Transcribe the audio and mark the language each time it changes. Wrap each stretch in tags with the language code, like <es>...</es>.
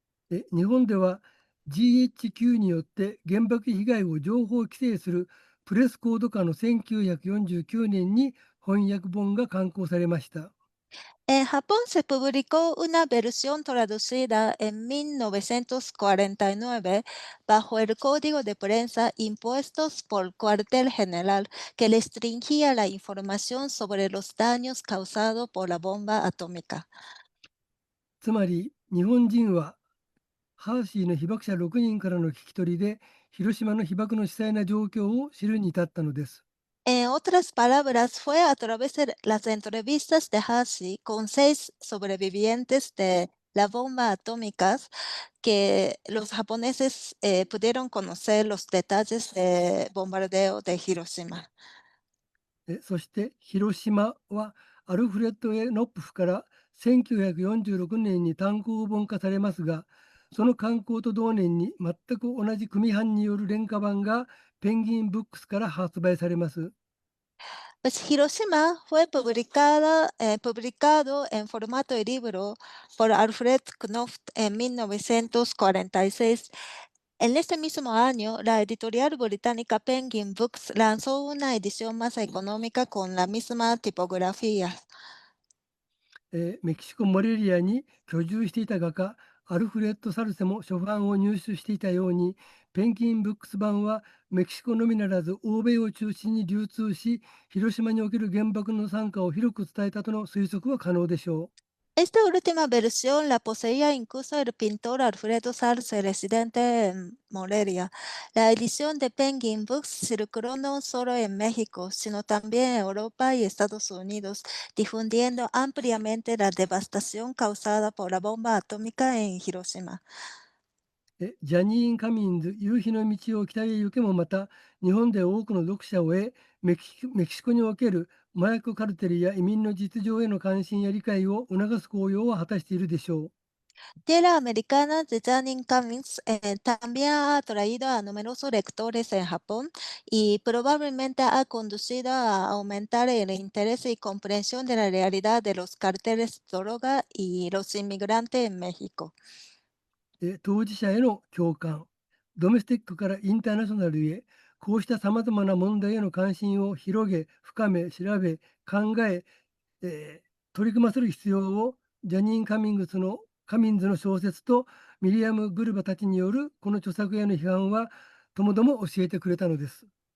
<ja>日本では GHQ によって原爆被害を情報規制するプレスコード下の1949年に翻訳本が刊行されました。</ja> <es>En Japón se publicó una versión traducida en 1949 bajo el código de prensa impuestos por cuartel general que restringía la información sobre los daños causados por la bomba atómica.</es> <ja>つまり日本人はハーシーの被爆者6人からの聞き取りで広島の被爆の詳細な状況を知るに至ったのです。</ja> <es>En otras palabras, fue a través de las entrevistas de Hashi con 6 sobrevivientes de la bomba atómica que los japoneses pudieron conocer los detalles del bombardeo de Hiroshima.</es> <ja>そして広島はアルフレッド・エノップフから1946年に単行本化されますが、その刊行と同年に全く同じ組版による廉価版がペンギンブックスから発売されます。</ja> <es>Pues Hiroshima fue publicado en formato de libro por Alfred Knopf en 1946. En este mismo año, la editorial británica Penguin Books lanzó una edición más económica con la misma tipografía.</es> <ja>メキシコ・モレリアに居住していた画家アルフレッド・サルセも初版を入手していたように、ペンギンブックス版はメキシコのみならず欧米を中心に流通し、広島における原爆の惨禍を広く伝えたとの推測は可能でしょう。</ja> <es>Esta última versión la poseía incluso el pintor Alfredo Sarce, residente en Morelia. La edición de Penguin Books circuló no solo en México, sino también en Europa y Estados Unidos, difundiendo ampliamente la devastación causada por la bomba atómica en Hiroshima.</es> <ja>ジャニーン・カミンズ夕日の道を北へ行けもまた日本で多くの読者を得メキシコにおける麻薬カルテルや移民の実情への関心や理解を促す効用を果たしているでしょう。</ja> <es>Tierra Americana de Janine Cummings también ha atraído a numerosos lectores en Japón y probablemente ha conducido a aumentar el interés y comprensión de la realidad de los carteles de droga y los inmigrantes en México.</es> <ja>当事者への共感、ドメスティックからインターナショナルへ、こうしたさまざまな問題への関心を広げ、深め、調べ、考え、取り組ませる必要をジャニーン・カミンズの小説とミリアム・グルバたちによるこの著作への批判はともども教えてくれたのです。</ja>